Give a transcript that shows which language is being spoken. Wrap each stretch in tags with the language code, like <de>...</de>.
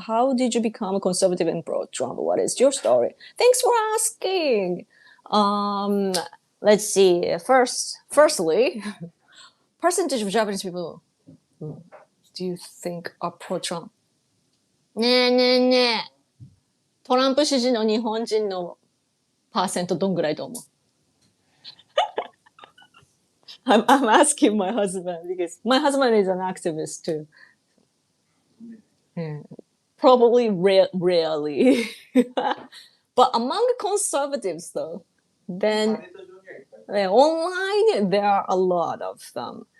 <en>How did you become a conservative and pro-Trump? What is your story? Thanks for asking. Let's see. Firstly, percentage of Japanese people do you think are pro-Trump? ねえねえねえ。</en> <ja>トランプ支持の日本人のパーセントどんぐらいと思う？</ja> <en>I'm asking my husband because my husband is an activist too. Yeah. Probably rarely. But among conservatives though, then online there are a lot of them.</en>